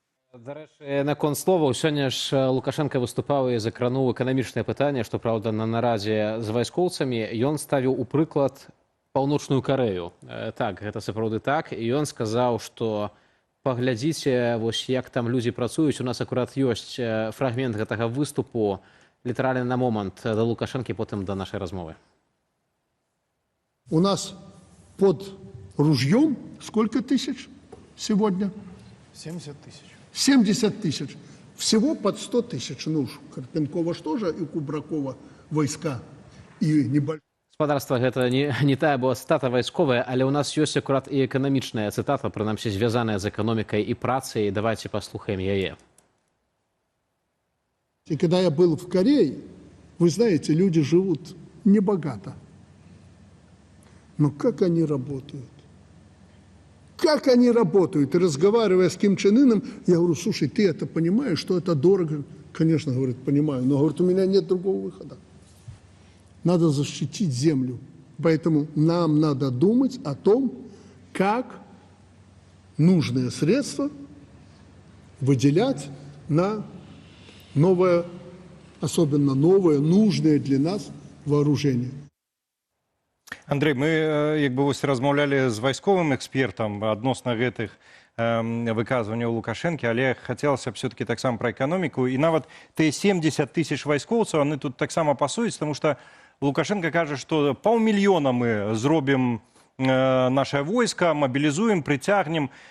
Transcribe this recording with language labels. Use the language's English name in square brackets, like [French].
[Belarusian] Дарэчы, наконт словаў, сёння ж Лукашенко выступаў і закрануў эканамічнае пытанне, што, праўда, на нарадзе з вайскоўцамі ён ставіў у прыклад Паўночную Карэю. Так, гэта сапраўды так. І ён сказаў, што паглядзіце, вось як там людзі працуюць. У нас акурат ёсць фрагмент гэтага выступу, літаральна на момант да Лукашэнкі, потым да нашай размовы. [Russian] У нас под ружьем сколько тысяч сегодня? 70 тысяч. 70 тысяч. Всего под 100 тысяч. Ну, Карпенкова ж тоже и Кубракова войска. И небольшие. [Belarusian] Гаспадарства, гэта не тая была цытата вайсковая, але ў нас ёсць акурат і эканамічная цытата, прынамсі звязаная з эканомікай і працай. Давайте паслухаем яе. [Russian] И когда я был в Корее, вы знаете, люди живут небогато. Но как они работают? Как они работают? И разговаривая с Ким Чен Ыном, я говорю, слушай, ты это понимаешь, что это дорого? Конечно, говорит, понимаю, но, говорит, у меня нет другого выхода. Надо защитить землю. Поэтому нам надо думать о том, как нужные средства выделять на новое, особенно новое, нужное для нас вооружение. [Belarusian] Андрей, мы як бы вось размаўлялі з вайсковым экспертам адносна гэтых выказванняў Лукашэнкі, але хацелася б все-таки таксама пра эканоміку. І нават тыя 70 тысяч вайскоўцаў, яны тут таксама пасуюць, тому што Лукашенко кажа, што 500 000 мы зробім наше войска, мобілізуем, прыцягнем.